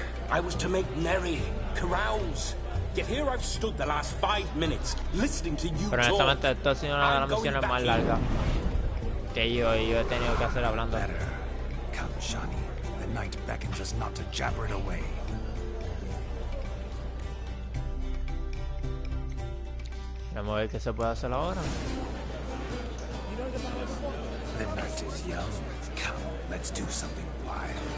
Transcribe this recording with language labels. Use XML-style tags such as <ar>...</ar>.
<en>I was to make merry, carouse. Yet here I've stood the last 5 minutes, listening to you</en> <es>Pero</es> <en>talk.</en> <es>honestamente esto ha sido una de las misiones más largas que yo he tenido que hacer hablando.</es> <en>Come, Shani. The night beckons us not to jabber it away.</en> <es>Vamos a ver qué se puede hacer ahora.</es> <en>The night is young. Come, let's do something wild.</en>